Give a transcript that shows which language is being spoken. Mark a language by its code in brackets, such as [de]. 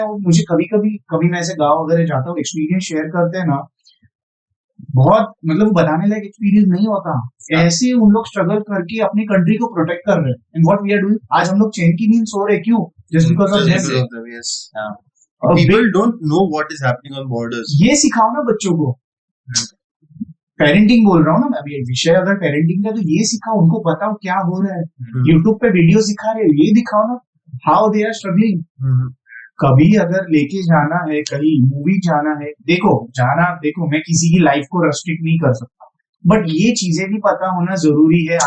[hi] वो मुझे कभी मैं ऐसे गाँव वगैरह जाता हूँ, एक्सपीरियंस शेयर करते हैं ना, बहुत मतलब बताने लायक एक्सपीरियंस नहीं होता। ऐसे उन लोग स्ट्रगल करके अपनी कंट्री को प्रोटेक्ट कर रहे हैं। [en] and what we are doing, [hi] आज हम लोग चैन की नींद सो रहे, क्यों? [en] Just because of Just because of them, yes. People don't know what is happening on borders. [hi] ये सिखाओ ना बच्चों को। पेरेंटिंग बोल रहा हूँ ना मैं, अभी विषय अगर पेरेंटिंग का, तो ये सिखाओ, उनको बताओ क्या हो रहा है। यूट्यूब पे वीडियो सिखा रहे हो, ये दिखाओ ना [en] How they are struggling. [hi] कभी अगर लेके जाना है कहीं, मूवी जाना है, देखो मैं किसी की लाइफ को रेस्ट्रिक्ट नहीं कर सकता, बट ये चीजें भी पता होना जरूरी है।